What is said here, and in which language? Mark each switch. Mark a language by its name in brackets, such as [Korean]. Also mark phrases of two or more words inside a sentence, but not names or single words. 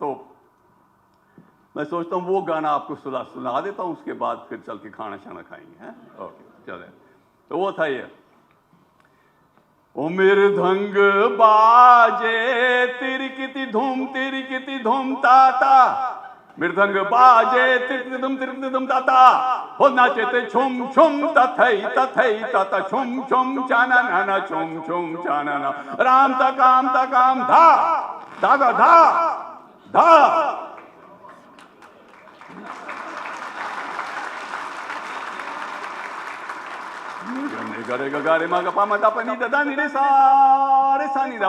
[Urdu] تو میں سوچتا ہوں وہ گانا آپ کو سنا دیتا ہوں, اس کے بعد پھر چل کے کھانا شانا کھائیں گے. اوکے چلیں. تو وہ تھا یہ, او میرے دھنگ باجے تیری کتی دھوم تاتا, میرے دھنگ باجے تیری کتی دھوم تاتا, ہو ناچے تے چھم چھم تتھئی تتا چھم چھم چانا نانا چھم چھم چانا نا, رام تا کام دھا دھا دھا دھا. گرے گا گارے ما گا پا ما دا پا نی دا دا نی رے سا رے سا نی دا